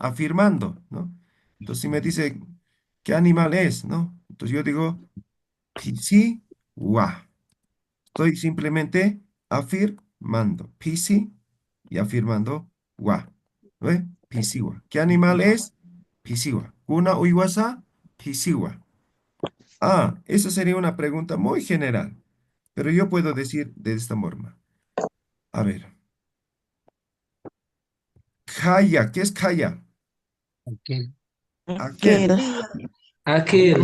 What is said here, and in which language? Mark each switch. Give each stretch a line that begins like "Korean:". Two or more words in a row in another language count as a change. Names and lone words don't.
Spanish: Afirmando, ¿no? Entonces si me dice, ¿qué animal es? ¿No? Entonces yo digo, pisi, wa. Estoy simplemente afirmando, pisi y afirmando, wa. ¿Ve? Pisiwa. ¿Qué animal es? Pisiwa.
Aymara: Kuna uiwasa, pisiwa.
Spanish: Ah, esa sería una pregunta muy general, pero yo puedo decir de esta forma. A ver, kaya, ¿qué es kaya? Aquel. Aquel. Aquel. Yo Aquel.